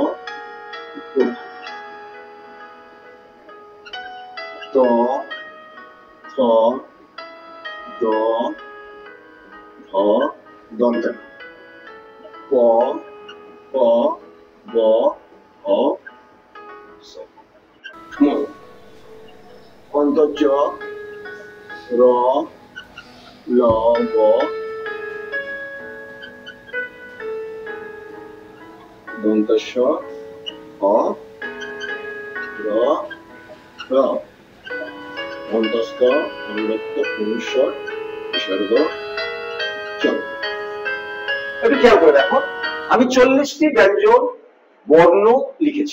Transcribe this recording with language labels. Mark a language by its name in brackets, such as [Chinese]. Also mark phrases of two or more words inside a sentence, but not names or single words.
[Bangla] ত, থ, দ, ধ, দন্ত, প, প, ব, ভ, স, ম, অন্তর্জ, র, ল, ব, দন্তস্ব, হ, র, র, অন্তস্থ, অন্তত্ব, অনুস্বর, বিসর্গ, চ। একটু খেয়াল করে দেখো, আমি ৪০টি ব্যঞ্জন বর্ণ লিখেছি।